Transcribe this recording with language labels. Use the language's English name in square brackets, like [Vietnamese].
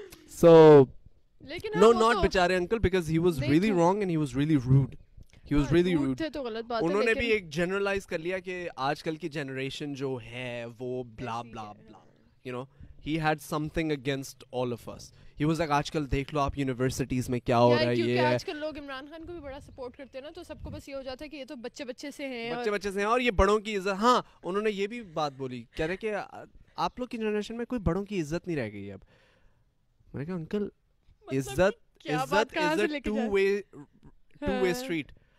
[English] So no not [Urdu] بیچارے uncle, [English] because he was really wrong and he was really rude. He was really rude. [Urdu] انہوں نے بھی ایک generalise کر لیا کہ آج کل کی جنریشن جو ہے وہ بلا بلا بلا, [English] you know. [Urdu] He had something against all of us. [English] He was like آج کل دیکھ لو آپ یونیورسٹیز میں کیا ہو رہا ہے. [Urdu] یہ آج کل لوگ عمران خان کو بھی بڑا سپورٹ کرتے ہیں نا, تو سب کو بس یہ ہو جاتا ہے کہ یہ تو بچے سے ہیں, اور یہ بڑوں کی عزت. ہاں انہوں نے یہ بھی بات بولی, کہہ رہے کہ آپ لوگ کی جنریشن میں کوئی بڑوں کی عزت نہیں رہ گئی اب. میں نے کہا انکل عزت [English] Is a two way street.